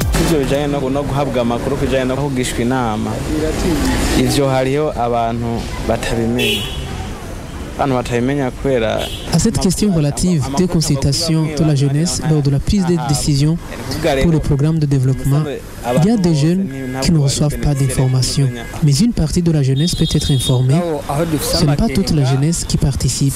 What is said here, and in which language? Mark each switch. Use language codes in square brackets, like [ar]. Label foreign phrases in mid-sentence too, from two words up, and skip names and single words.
[rn] nk'ivyo bijanye no guhabwa amakuru kujanye no kugishwa inama ivyo hariho abantu batabimenya. [fr] À cette question relative des consultations de la jeunesse lors de la prise de décision pour le programme de développement, il y a des jeunes qui ne reçoivent pas d'informations. Mais une partie de la jeunesse peut être informée. Ce n'est pas toute la jeunesse qui participe.